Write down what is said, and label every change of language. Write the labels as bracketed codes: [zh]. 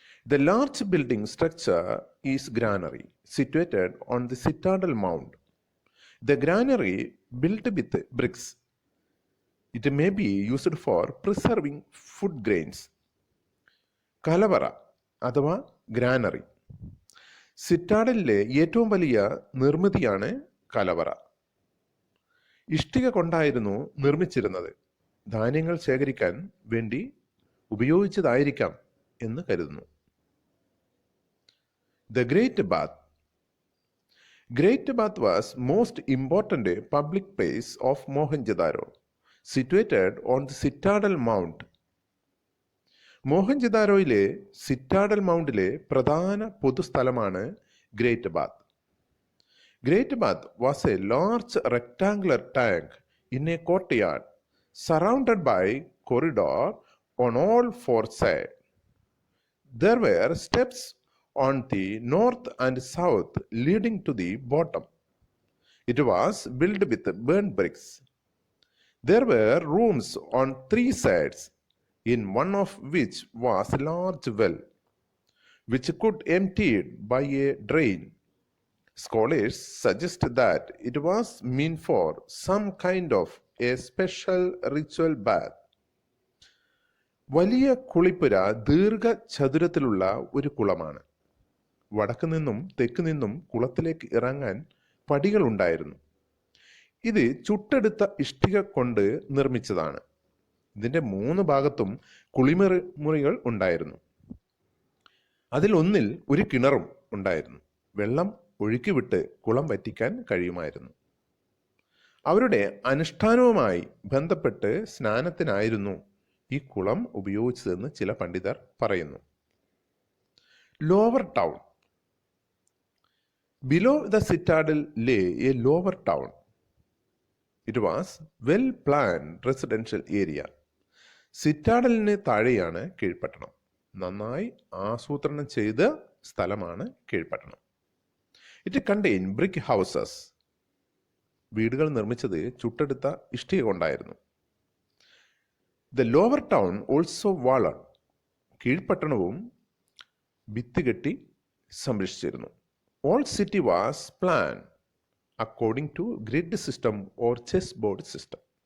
[en] The large building structure is granary, situated on the citadel mound. The granary built with bricks. It may be used for preserving food grains. [ml] കലവറ അഥവാ granary. സിറ്റാഡലിലെ ഏറ്റവും വലിയ നിർമ്മിതിയാണ് കലവറ. ഇഷ്ടിക കൊണ്ടായിരുന്നു നിർമ്മിച്ചിരുന്നത്. ധാന്യങ്ങൾ ശേഖരിക്കാൻ വേണ്ടി ഉപയോഗിച്ചതായിരിക്കാം എന്ന് കരുതുന്നു. [en] The Great Bath. Great Bath was most important public place of Mohenjo-daro, situated on the Citadel Mount. [ml] മോഹൻജദാരോയിലെ citadel മൗണ്ടിലെ പ്രധാന പൊതുസ്ഥലമാണ് great bath. [en] Great bath was a large rectangular tank in a courtyard surrounded by corridor on all four sides. There were steps on the north and south leading to the bottom. It was built with burnt bricks. There were rooms on three sides, in one of which was a large well, which could be emptied by a drain. Scholars suggest that it was meant for some kind of a special ritual bath. [ml] വലിയ കുളിപ്പുര ദീർഘചതുരത്തിലുള്ള ഒരു കുളമാണ്. വടക്ക് നിന്നും തെക്ക് നിന്നും കുളത്തിലേക്ക് ഇറങ്ങാൻ പടികൾ ഉണ്ടായിരുന്നു. ഇത് ചുട്ടെടുത്ത ഇഷ്ടിക കൊണ്ട് നിർമ്മിച്ചതാണ്. ഇതിന്റെ 3 ഭാഗത്തും കുളിമുറികൾ ഉണ്ടായിരുന്നു. അതിൽ ഒന്നിൽ ഒരു കിണറും ഉണ്ടായിരുന്നു. വെള്ളം ഒഴുക്കിവിട്ട് കുളം വറ്റിക്കാൻ കഴിയുമായിരുന്നു. അവരുടെ അനുഷ്ഠാനവുമായി ബന്ധപ്പെട്ട് സ്നാനത്തിനായിരുന്നു ഈ കുളം ഉപയോഗിച്ചതെന്ന് ചില പണ്ഡിതർ പറയുന്നു. [en] Lower town. Below the citadel lay a lower town. It was well-planned residential area. [ml] സിറ്റാഡലിന് താഴെയാണ് കീഴ്പട്ടണം. നന്നായി ആസൂത്രണം ചെയ്ത സ്ഥലമാണ് കീഴ്പട്ടണം. [en] It contain brick houses. [ml] വീടുകൾ നിർമ്മിച്ചത് ചുട്ടെടുത്ത ഇഷ്ടിക കൊണ്ടായിരുന്നു. [en] The lower town also walled. [ml] കീഴ്പട്ടണവും ഭിത്തി കെട്ടി സംരക്ഷിച്ചിരുന്നു. [en] All city was planned according to grid system or chessboard system.